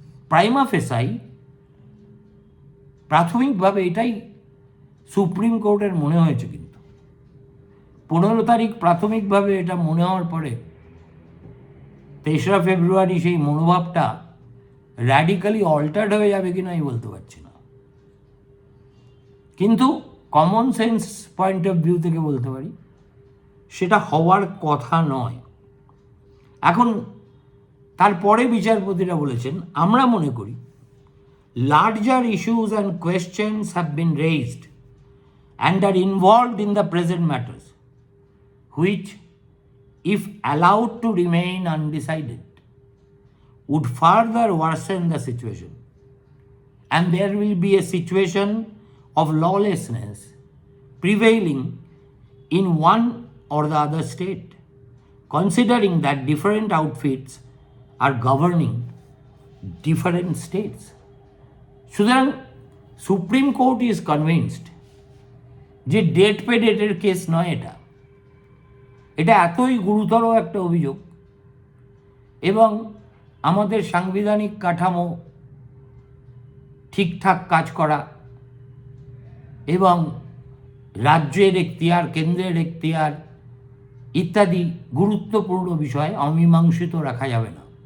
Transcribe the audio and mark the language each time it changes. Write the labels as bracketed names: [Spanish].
[Bangla] Prima facie প্রাথমিকভাবে এটাই supreme কোর্টের মনে হয়েছে, কিন্তু 15 তারিখ প্রাথমিকভাবে এটা মনে হওয়ার পরে 3রা ফেব্রুয়ারি সেই মনোভাবটা [English] radically altered [Bangla] হয়ে যাবে কিনা আমি বলতে পারছি না, কিন্তু [English] common sense point of view [Bangla] থেকে বলতে পারি সেটা হওয়ার কথা নয়। এখন তারপরে বিচারপতিরা বলেছেন, আমরা মনে করি [English] Larger issues and questions have been raised and are involved in the present matters, which, if allowed to remain undecided, would further worsen the situation, and there will be a situation of lawlessness prevailing in one or the other state, considering that different outfits are governing different states. [Bangla] সুতরাং supreme court [English] is convinced [Bangla] যে date pay ডেটের case নয় এটা, এটা এতই গুরুতর একটা অভিযোগ এবং আমাদের সাংবিধানিক কাঠামো ঠিকঠাক কাজ করা এবং রাজ্যের এখতিয়ার, কেন্দ্রের এখতিয়ার ইত্যাদি গুরুত্বপূর্ণ বিষয় অমীমাংসিত রাখা যাবে না।